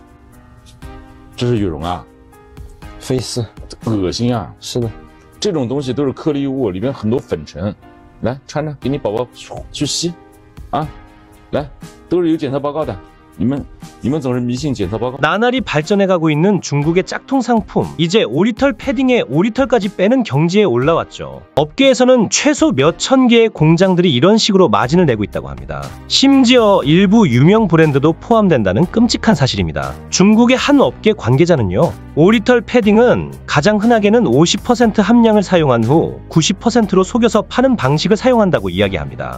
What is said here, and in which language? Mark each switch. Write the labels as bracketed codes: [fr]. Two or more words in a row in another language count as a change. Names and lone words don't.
[zh] 这是羽绒啊，飞丝，恶心啊！是的，这种东西都是颗粒物，里面很多粉尘。来穿着，给你宝宝去吸，啊，来，都是有检测报告的。你们总是迷信检测报告。 [ko] 나날이 발전해가고 있는 중국의 짝퉁 상품. 이제 오리털 패딩에 오리털까지 빼는 경지에 올라왔죠. 업계에서는 최소 몇천 개의 공장들이 이런 식으로 마진을 내고 있다고 합니다. 심지어 일부 유명 브랜드도 포함된다는 끔찍한 사실입니다. 중국의 한 업계 관계자는요, 오리털 패딩은 가장 흔하게는 50% 함량을 사용한 후 90%로 속여서 파는 방식을 사용한다고 이야기합니다.